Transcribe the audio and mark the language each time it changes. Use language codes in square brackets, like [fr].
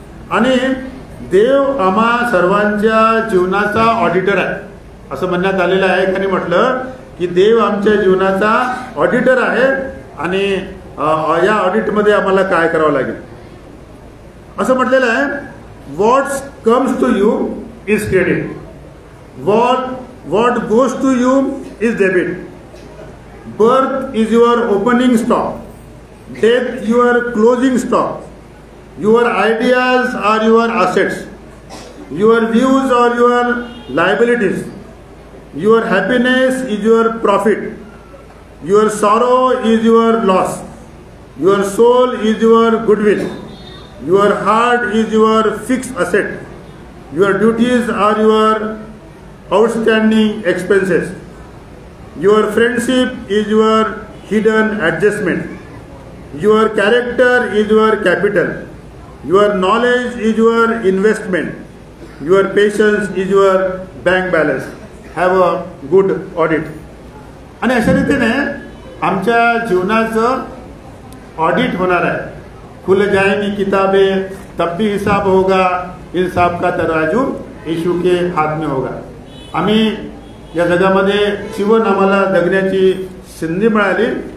[mr] आणि देव आम्हा सर्वांच्या जीवनाचा ऑडिटर आहे असं म्हणण्यात आलेलं आहे. एकाने म्हटलं की देव आमच्या जीवनाचा ऑडिटर आहे आणि या ऑडिटमध्ये आम्हाला काय करावं लागेल असं म्हटलेलं आहे. [en] What comes to you is credit, what goes to you is debit, birth is your opening stock, death your closing stock, your ideas are your assets, your views are your liabilities, your happiness is your profit, your sorrow is your loss, your soul is your goodwill, your heart is your fixed asset, your duties are your outstanding expenses, your friendship is your hidden adjustment, your character is your capital, your knowledge is your investment, your patience is your bank balance. Have a good audit. [mr] आणि अशा रीतीने आमच्या जीवनाचं audit होणार आहे. [hi] खुल जाएंगी किताबें तब भी हिसाब होगा, इंसाफ का तराजू यीशु के हात में होगा. [mr] आम्ही या जगामध्ये जीवन आम्हाला जगण्याची संधी मिळाली.